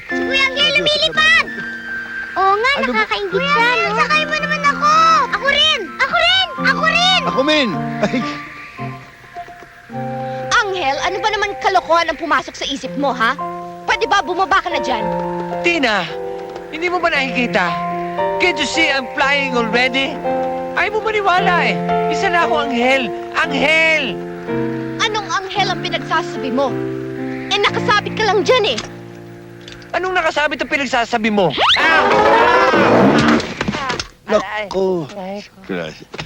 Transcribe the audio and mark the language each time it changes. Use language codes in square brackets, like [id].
[tl] Si Kuya Angel lumilipad! Oo nga, Ano ba- nakakaingit siya, no? Sakay mo naman ako! Ako rin! Ako rin! Ako rin! Ako, Min! Ay, Anghel, ano ba naman kalokohan ang pumasok sa isip mo, ha? Pwede ba bumaba ka na dyan? Tina, hindi mo ba nakikita? [en] Can't you see I'm flying already? [tl] Ayaw mo maniwala eh. Isa na ako anghel. Anghel! Anong anghel ang pinagsasabi mo? Eh, nakasabit ka lang dyan eh. Anong nakasabit ang pinagsasabi mo? Naku! Gracias.